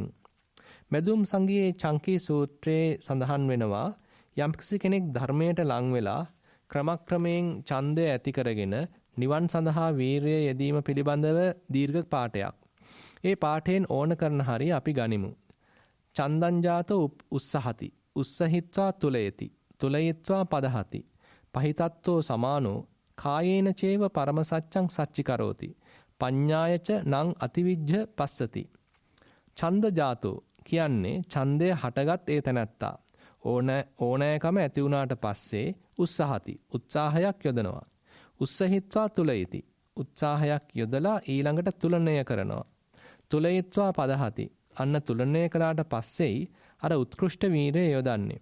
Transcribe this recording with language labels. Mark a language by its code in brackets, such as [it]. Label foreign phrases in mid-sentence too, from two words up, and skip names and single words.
[si] මෙදුම් සංගයේ චංකී සූත්‍රයේ සඳහන් වෙනවා යම්කිසි කෙනෙක් ධර්මයට ලං වෙලා ක්‍රමක්‍රමයෙන් ඡන්දය ඇති කරගෙන නිවන් සඳහා වීරිය යෙදීම පිළිබඳව දීර්ඝ පාඨයක්. ඒ පාඨයෙන් ඕන කරන හරිය අපි ගනිමු. [pi] චන්දං ජාතෝ උස්සහති උස්සහිත්වා තුලයති තුලයිත්වා පදහති පහිතත්තෝ සමානෝ කායේන චේව පරම සච්ඡං සච්චි කරෝති පඤ්ඤායච නං අතිවිජ්ජ පස්සති. ඡන්ද ජාතෝ [si] කියන්නේ ඡන්දය හටගත් ඒ තැනැත්තා ඕනෑකම ඇති වුණාට පස්සේ උස්සහති උත්සාහයක් යොදනවා. [pi] උස්සහිත්වා තුලයිති [si] උත්සාහයක් යොදලා ඊළඟට තුලනය කරනවා. [pi] තුලයිත්වා පදහති [si] අන්න තුලනය කළාට පස්සේයි අර උත්කෘෂ්ඨ වීරය යොදන්නේ.